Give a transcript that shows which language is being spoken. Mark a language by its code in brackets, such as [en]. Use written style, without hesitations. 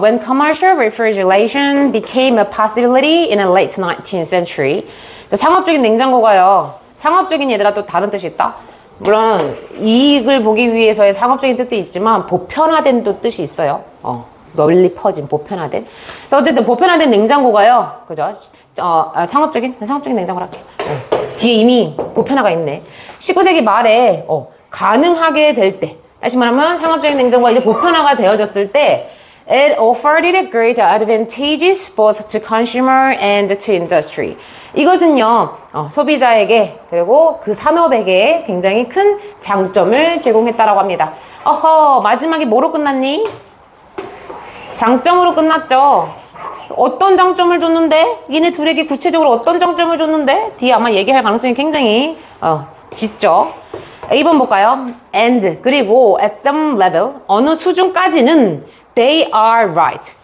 [en] When commercial refrigeration became a possibility in the late 19th century. [ko] 상업적인 냉장고가요. 상업적인 얘들아 또 다른 뜻이 있다. 물론 이익을 보기 위해서의 상업적인 뜻도 있지만 보편화된 또 뜻이 있어요. 널리 퍼진 보편화된. 그래서 어쨌든 보편화된 냉장고가요. 그죠? 상업적인 냉장고를 할게요. 뒤에 이미 보편화가 있네. 19세기 말에 가능하게 될 때, 다시 말하면 상업적인 냉장고가 이제 보편화가 되어졌을 때 [en] it offered great advantages both to consumer and to industry. [ko] 이것은요 소비자에게 그리고 그 산업에게 굉장히 큰 장점을 제공했다라고 합니다. 마지막에 뭐로 끝났니? 장점으로 끝났죠. 어떤 장점을 줬는데? 얘네 둘에게 구체적으로 어떤 장점을 줬는데? 뒤에 아마 얘기할 가능성이 굉장히 짙죠. A번 볼까요? [en] And [ko] 그리고 [en] at some level [ko] 어느 수준까지는 [en] they are right.